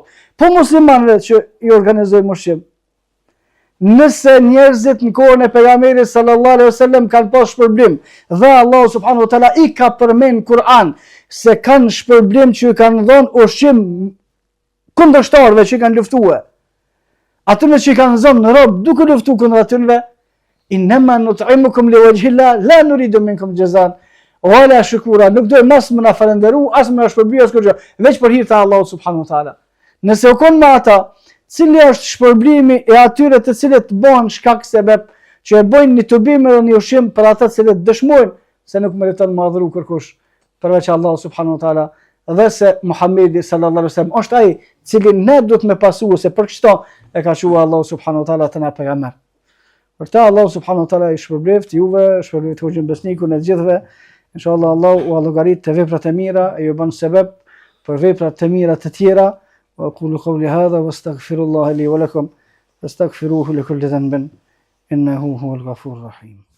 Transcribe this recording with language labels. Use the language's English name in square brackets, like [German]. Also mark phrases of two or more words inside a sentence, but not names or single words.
[Albanian] Po muslimanëve që i organizojmë ushqim. Nëse njerëzit në kohën e pejgamberit [Arabic] صلى الله عليه وسلم [Albanian] kanë pas shpërblim, dhe Allah [Arabic] سبحانه وتعالى [Albanian] i ka përmend Kur'an se kanë shpërblim që i kanë dhënë ushqim kundërshtarëve që i kanë luftuar. Atyre që i kanë zonë në robë duke luftu kundër atyre, [Arabic] إنما نطعمكم لوجه الله لا نريد منكم جزاء ولا شكورا, [Albanian] nuk dojmë as më na falënderu, as më na shpërbly as kërgjë, veç për hir të Allahut [Arabic] سبحانه وتعالى. [Albanian] Nëse u kon me ata, cili është shpërblimi e atyre të cilët bëhen shkak sebeb që e bëjnë një tubim edhe një ushqim për ata të cilët dëshmojnë se nuk meriton madhëru kërkush përveç Allahut [Arabic] سبحانه وتعالى, [Albanian] dhe se Muhamedi [Arabic] صلى الله عليه وسلم [Albanian] është ai cilin ne duhet me pasu, se për kështu e ka thënë Allahu [Arabic] سبحانه وتعالى [Albanian] te na pejgamber. Për ta Allahu [Arabic] سبحانه وتعالى [Albanian] i shpërbleft juve, shpërbleft hoxhën besnikun e gjithëve. Inshallah Allahu u llogarit të veprat e mira e ju bën sebeb për veprat të mira të tjera. [Arabic] وأقول قولي هذا واستغفر الله لي ولكم فاستغفروه لكل ذنب إنه هو الغفور الرحيم.